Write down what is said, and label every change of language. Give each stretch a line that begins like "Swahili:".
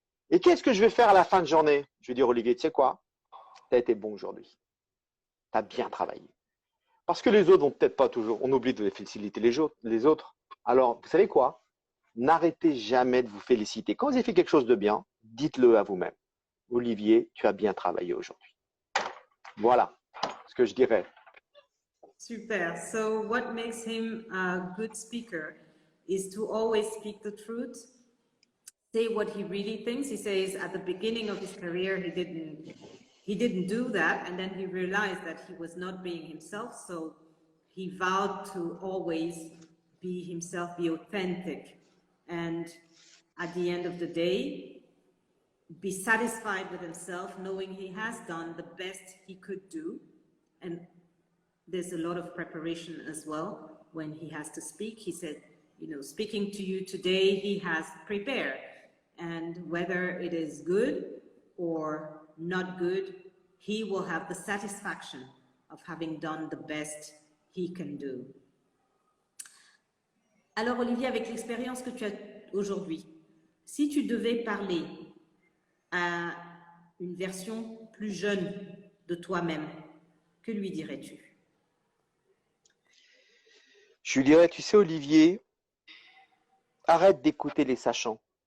French: Et qu'est-ce que je vais faire à la fin de journée? Je vais dire, Olivier, tu sais quoi? Tu as été bon aujourd'hui. Tu as bien travaillé. Parce que les autres vont peut-être pas toujours. On oublie de féliciter les autres. Alors, vous savez quoi? N'arrêtez jamais de vous féliciter. Quand vous avez fait quelque chose de bien, dites-le à vous-même. Olivier, tu as bien travaillé aujourd'hui. Voilà ce que je dirais. Super.
English: So what makes him a good speaker is to always speak the truth. Say what he really thinks. He says at the beginning of his career, he didn't do that, and then he realized that he was not being himself, so he vowed to always be himself, be authentic, and at the end of the day, be satisfied with himself, knowing he has done the best he could do. And there's a lot of preparation as well when he has to speak. He said, you know, speaking to you today, he has prepared. And whether it is good or not good, he will have the satisfaction of having done the best he can do.
French: Alors Olivier, avec l'expérience que tu as aujourd'hui, Si tu devais parler à une version plus jeune de toi-même, que lui dirais-tu? Je lui dirais, tu sais, Olivier, arrête d'écouter les sachants.